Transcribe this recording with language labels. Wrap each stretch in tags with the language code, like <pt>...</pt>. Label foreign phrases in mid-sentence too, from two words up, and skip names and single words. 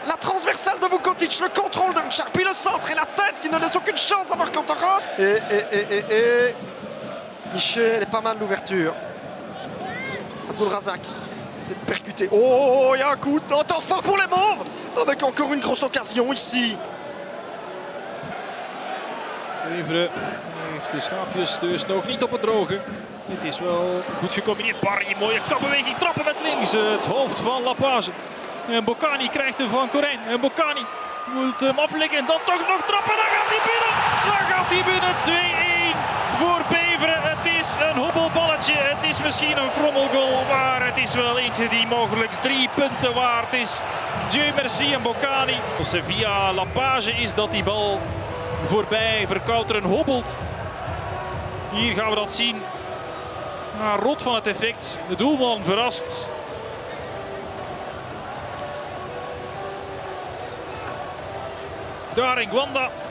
<fr>La transversale de Vukotic, le contrôle d'Anchar, puis le centre et la tête qui ne laisse aucune chance à Vercauteren. Et Miché, elle est pas mal l'ouverture. Abdul Razak essaie de percuter. Oh, il y a un coup de temps fort pour les Mauves, avec encore une grosse occasion ici.</fr> <nl>Beveren heeft de schaapjes dus nog niet op het droge. Het is wel goed gecombineerd. Barry, mooie kapbeweging, trappen met links. Het hoofd van Lapage. En Mbokani krijgt hem van Corain. En Mbokani moet hem afleggen en dan toch nog trappen. Dan gaat hij binnen. Dan gaat hij binnen. 2-1 voor Beveren. Het is een hobbelballetje. Het is misschien een frommelgoal, maar het is wel eentje die mogelijk 3 punten waard is. Dieu merci en Mbokani. Via Lapage is dat die bal voorbij Vercauteren hobbelt. Hier gaan we dat zien. Rot van het effect. De doelman verrast. Daar Ngwanda.</nl>